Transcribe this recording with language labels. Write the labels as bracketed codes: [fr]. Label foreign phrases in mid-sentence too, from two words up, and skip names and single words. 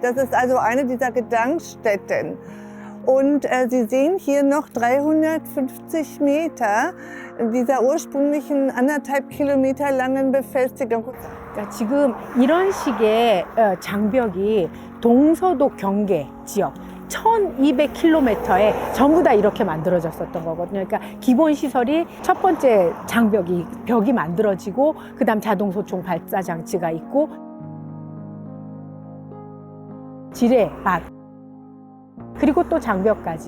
[de] Das ist also eine dieser Gedenkstätten. Und Sie sehen hier noch 350 Meter dieser ursprünglichen 1,5 Kilometer langen Befestigung. [ko] 그러니까 지금 이런 식의 장벽이 동서독 경계 지역 1200km에 전부 다 이렇게 만들어졌었던 거거든요. 그러니까 기본 시설이 첫 번째 벽이 만들어지고, 그 다음 자동소총 발사 장치가 있고, 지뢰, 밭, 그리고 또 장벽까지.